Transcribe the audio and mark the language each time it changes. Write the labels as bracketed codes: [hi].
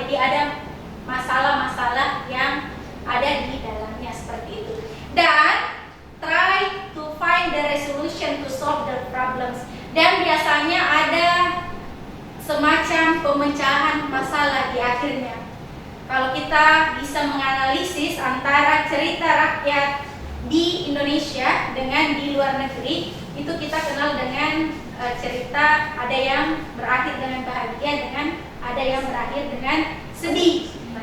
[id] Jadi ada masalah-masalah yang ada di dalamnya seperti itu. Dan [en] try to find the resolution to solve the problems. [id] Dan biasanya ada semacam pemecahan masalah di akhirnya. Kalau kita bisa menganalisis antara cerita rakyat di Indonesia dengan di luar negeri, itu kita kenal dengan cerita ada yang berakhir dengan bahagia, dengan ada yang berakhir dengan sedih.